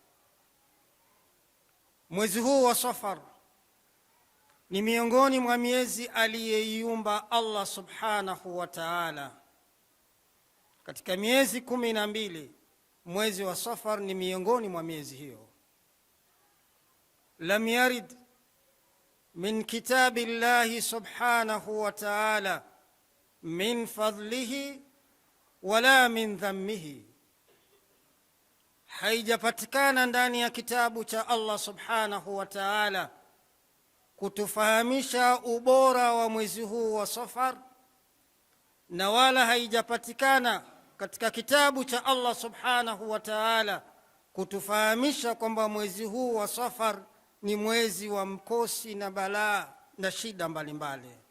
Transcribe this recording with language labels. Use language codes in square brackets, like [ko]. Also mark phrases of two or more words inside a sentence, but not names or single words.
[sw] Mwezi huu wa Safar ni miongoni mwa miezi aliyeiumba Allah [ar] سبحانه وتعالى. [sw] Katika miezi 12, mwezi wa Safar ni miongoni mwa miezi hiyo. [ar] لم يرد من كتاب الله سبحانه وتعالى من فضله ولا من ذمه, [sw] haijapatikana ndani ya kitabu cha Allah [ar] سبحانه وتعالى [sw] kutufahamisha ubora wa mwezi huu wa Safar, na wala haijapatikana katika kitabu cha Allah [ar] سبحانه وتعالى [sw] kutufahamisha kwamba mwezi huu wa Safar ni mwezi wa mkosi na balaa na shida mbalimbali.